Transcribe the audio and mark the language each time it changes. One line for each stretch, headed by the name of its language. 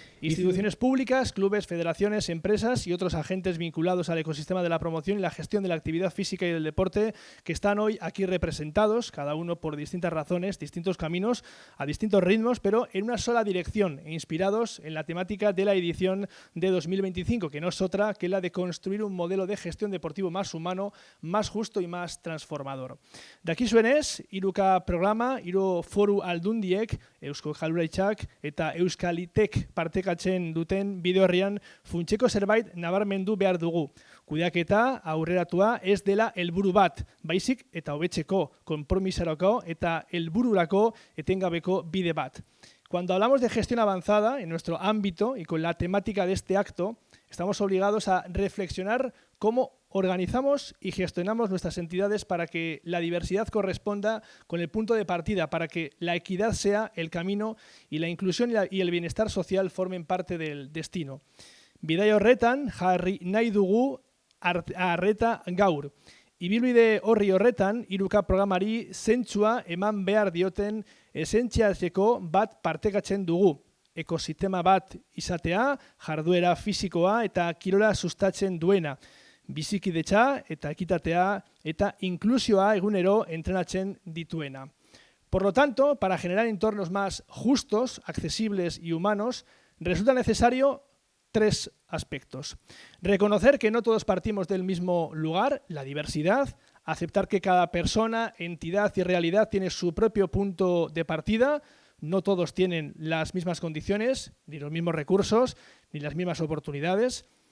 Spanish: Instituciones públicas, clubes, federaciones, empresas y otros agentes vinculados al ecosistema de la promoción y la gestión de la actividad física y del deporte que están hoy aquí representados, cada uno por distintas razones, distintos caminos, a distintos ritmos, pero en una sola dirección e inspirados en la temática de la edición de 2025, que no es otra que la de construir un modelo de gestión deportivo más humano, más justo y más transformador.
Basque: Dakizuenez, IRUCA programa, hiru foru aldundiek, Eusko Jaurlaritzak eta Euskalitek partekatzen duten bide horrian funtseko zerbait nabarmendu behar dugu. Kudeaketa aurreratua ez dela helburu bat, baizik eta hobetzeko, konpromisarako eta helbururako etengabeko bide bat.
Spanish: Cuando hablamos de gestión avanzada en nuestro ámbito y con la temática de este acto, estamos obligados a reflexionar cómo organizamos y gestionamos nuestras entidades para que la diversidad corresponda con el punto de partida, para que la equidad sea el camino y la inclusión y el bienestar social formen parte del destino.
Basque: Bidai horretan jarri nahi dugu arreta gaur. Ibilbide horri horretan, IRUCA programari zentzua eman behar dioten esentziatzeko bat partekatzen dugu. Ekosistema bat izatea, jarduera fisikoa eta kirola sustatzen duena. Bizikidetza eta ekitatea eta inklusioa egunero entrenatzen dituena.
Spanish: Por lo tanto, para generar entornos más justos, accesibles y humanos, resulta necesario 3 aspectos. Reconocer que no todos partimos del mismo lugar, la diversidad, aceptar que cada persona, entidad y realidad tiene su propio punto de partida, no todos tienen las mismas condiciones, ni los mismos recursos, ni las mismas oportunidades.